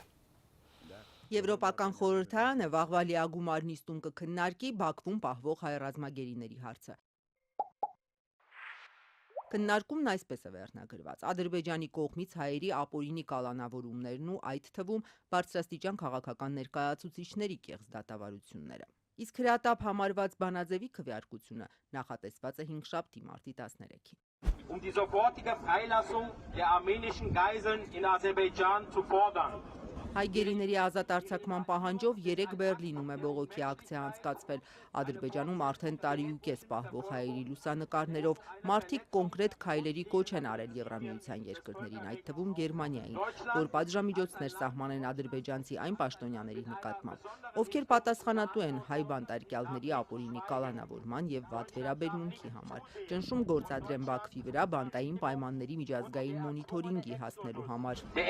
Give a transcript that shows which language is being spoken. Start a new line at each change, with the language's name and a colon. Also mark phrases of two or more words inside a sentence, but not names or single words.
Armenian: Եվրոպական խորհրդարանը վաղվա լիագումար նիստում կքննարկի Բաքվում պահվող հայ ռազմագերիների հարցը։ Քննարկումն այսպես է վերնագրված. Ադրբեջանի կողմից հայերի ապօրինի կալանավորումներն ու այդ թվում բարձրաստիճան քաղաքական ներկայացուցիչների կեղծ դատավարությունները։ Իսկ հրատապ համարված բանաձևի քվեարկությունը նախատեսված է հինգշաբթի մարտի 13-ին։
German: Die sofortige Freilassung der armenischen Geiseln in Aserbaidschan zu fordern.
Armenian: Հայ գերիների ազատ արձակման պահանջով 3 Բեռլինում է բողոքի ակցիա անցկացվել։ Ադրբեջանում արդեն տարիուկես պահվող հայերի լուսանկարներով մարդիկ կոնկրետ քայլերի կոչ են արել Եվրամիության երկրներին, այդ թվում Գերմանիային, որ պատժամիջոցներ սահմանեն ադրբեջանցի այն պաշտոնյաների նկատմամբ, ովքեր պատասխանատու են հայ բանտարկյալների ապօրինի կալանավորման և վատ վերաբերմունքի համար, ճնշում գործադրեն Բաքվի վրա բանտային պայմանների միջազգային մոնիթորինգի հասնելու համար։